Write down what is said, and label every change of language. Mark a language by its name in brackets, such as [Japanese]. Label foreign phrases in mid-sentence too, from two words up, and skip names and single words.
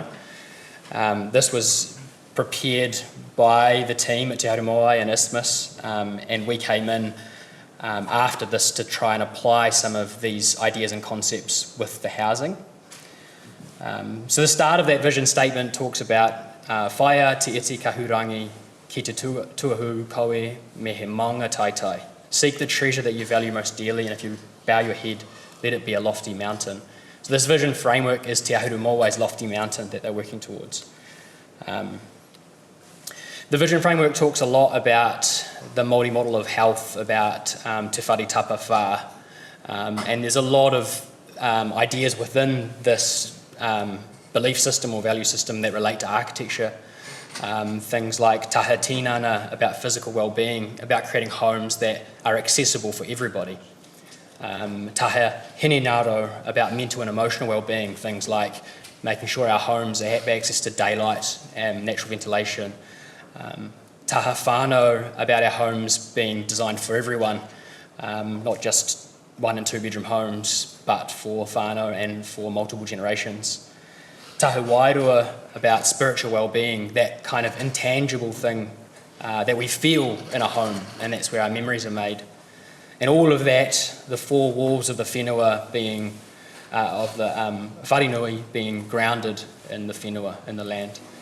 [English] This was prepared by the team at Te Ahuru Moai and Isthmus, and we came in after this to try and apply some of these ideas and concepts with the housing. So the start of that vision statement talks about [Māori] whaia te iti kahurangi ki te tuahu koe me he maunga taitai. [English] Seek the treasure that you value most dearly, and if you bow your head, let it be a lofty mountain. So this vision framework is Te Ahuru Moai's lofty mountain that they're working towards. The vision framework talks a lot about the Māori model of health, about [Māori] te whare tapa whā, [English] and there's a lot of ideas within this belief system or value system that relate to architecture. Things like [Māori] taha tinana, [English] about physical well-being, about creating homes that are accessible for everybody. [Māori] Taha hinenaro, [English] about mental and emotional well-being, things like making sure our homes have access to daylight and natural ventilation. [Māori] Taha whānau, [English] about our homes being designed for everyone, not just 1 and 2 bedroom homes, but for whānau and for multiple generations. [Māori] Taha wairua, [English] about spiritual well-being, that kind of intangible thing that we feel in a home, and that's where our memories are made. And all of that, the 4 walls of the whenua being, of the wharenui being grounded in the whenua, in the land.